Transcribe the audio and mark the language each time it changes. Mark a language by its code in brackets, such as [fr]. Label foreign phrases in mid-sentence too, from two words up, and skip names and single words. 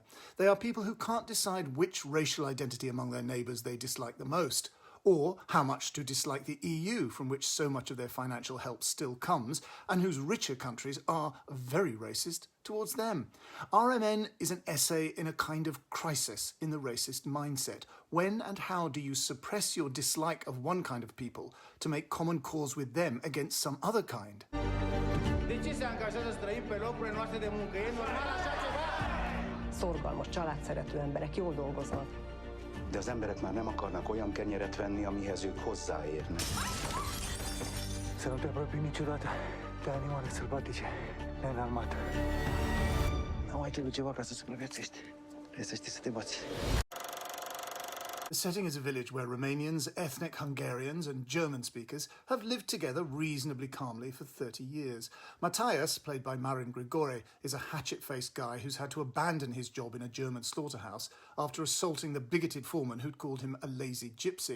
[en] They are people who can't decide which racial identity among their neighbours they dislike the most, or how much to dislike the EU, from which so much of their financial help still comes, and whose richer countries are very racist towards them. R.M.N. is an essay in a kind of crisis in the racist mindset. When and how do you suppress your dislike of one kind of people to make common cause with them against some other kind? [ro] De ce se angajează străini pe locurile noastre de muncă? E normal așa ceva? [hu] Szorgalmas, családszerető emberek, jól dolgoznak. De az emberek már nem akarnak olyan kenyeret venni, amihez ők hozzáérnek. [ro] Să nu te apropii niciodată de animale sălbatice, neînarmat. Nu ai trebuie ceva ca să supraviețuiești. Trebuie să știi să te bați. [en] The setting is a village where Romanians, ethnic Hungarians and German speakers have lived together reasonably calmly for 30 years. Matthias, played by Marin Grigore, is a hatchet-faced guy who's had to abandon his job in a German slaughterhouse after assaulting the bigoted foreman who'd called him a lazy gypsy.